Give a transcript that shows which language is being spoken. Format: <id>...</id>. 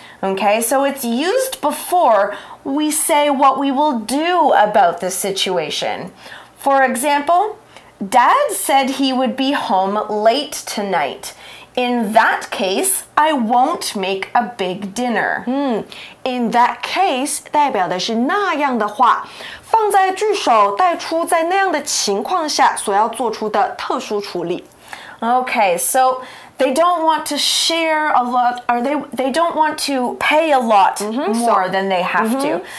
<en>Okay, so it's used before we say what we will do about the situation. For example, Dad said he would be home late tonight. In that case, I won't make a big dinner.</en> <zh>In that case 代表的是那样的话，放在句首带出在那样的情况下所要做出的特殊处理。</zh> <en>Okay, so they don't want to share a lot, or they don't want to pay a lot more than they have to.</en>